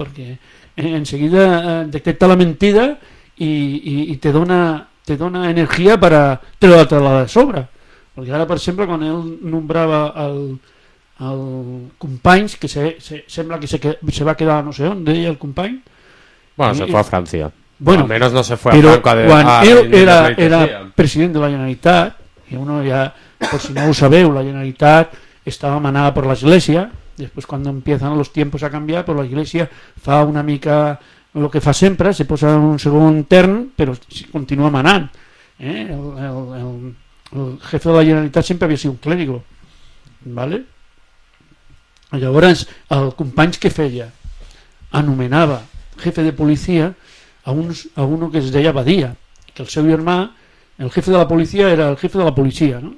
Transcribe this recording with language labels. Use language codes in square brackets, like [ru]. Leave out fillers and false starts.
[ca] Perquè enseguida detecta la mentida i te dona energia per treure-te la de sobre. Perquè ara, per exemple, quan ell nombrava el Companys, que sembla que se va quedar no sé on, deia el Company. [es] Bueno, se fue a Francia. Bueno, al menos no se fue a Franco. [ca] Però quan ell era president de la Generalitat, i uno ja, per si no ho sabeu, la Generalitat estava manada per l'Església. Després, quan [es] empiezan los tiempos a cambiar, pues la Iglesia [ca] fa una mica lo que fa sempre, se posa en un segon tern, però continua manant. El jefe de la Generalitat sempre havia sigut un clérigo, ¿vale? Llavors, el Companys que feia? Anomenava jefe de policia a uno que es deia Badia, que el seu germà, el jefe de la policia era el jefe de la policia, ¿no?